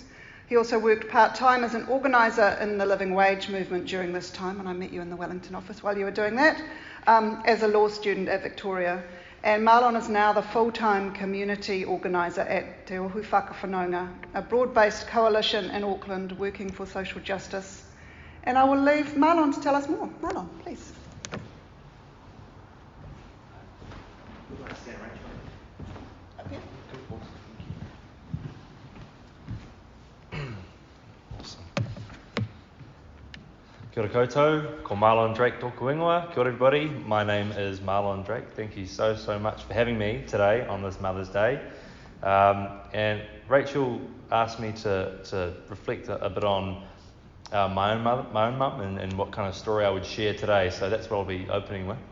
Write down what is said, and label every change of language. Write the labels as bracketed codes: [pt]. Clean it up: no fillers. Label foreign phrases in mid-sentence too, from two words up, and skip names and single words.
[en] He also worked part-time as an organiser in the living wage movement during this time, and I met you in the Wellington office while you were doing that, as a law student at Victoria. And Marlon is now the full-time community organiser at Te Ohu Whakawhanaunga, a broad-based coalition in Auckland working for social justice. And I will leave Marlon to tell us more. Marlon, please. [mi] Kia ora koutou, ko Marlon Drake tōku ingoa. Kia ora [en] everybody, my name is Marlon Drake. Thank you so much for having me today on this Mother's Day. And Rachel asked me to reflect a bit on my own mum and what kind of story I would share today, so that's what I'll be opening with.